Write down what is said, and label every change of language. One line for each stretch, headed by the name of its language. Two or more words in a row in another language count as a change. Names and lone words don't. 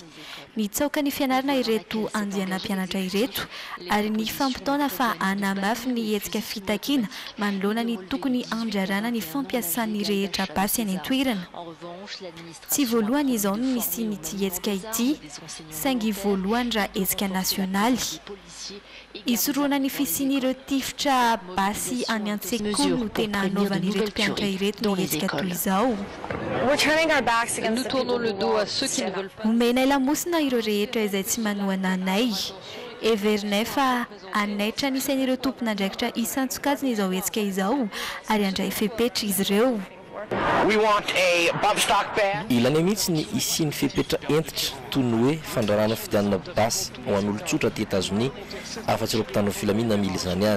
Malagasy: Nitsaoka ny fianarana ireto andiana mpianatra ireto ary ny fampitaona fa hanamafy ny hetsika fitakiana manoloana ny tokony andrarana ny fampiasan'ny rehetra basy any an-toerana. Tsy voalohany izao no nisy n'ity hetsika ity saingy voalohany raha hetsika nasionaly. Isoroana ny fisian'ireo tifitra basy any an-tsekoly no tena hanaovan'ireto mpianatra ireto ny hetsika toy izao.
French: nous tournons le dos à ceux qui ne veulent pas.
Malagasy: Omenay lamosina ireo rehetra izay tsy manohana anay. Everinay fa anaitra nisain'ireo tompon'andraikitra isantsokajiny izao hetsika izao ary andray fepetra izy ireo. Ilana mihitsy ny isiany fepetra entitra toy ny hoe fandrarana fidianana basy ho an'olon-tsotra aty États-Unis afa-tsy ireo mpitanao filaminana mila izany ihany.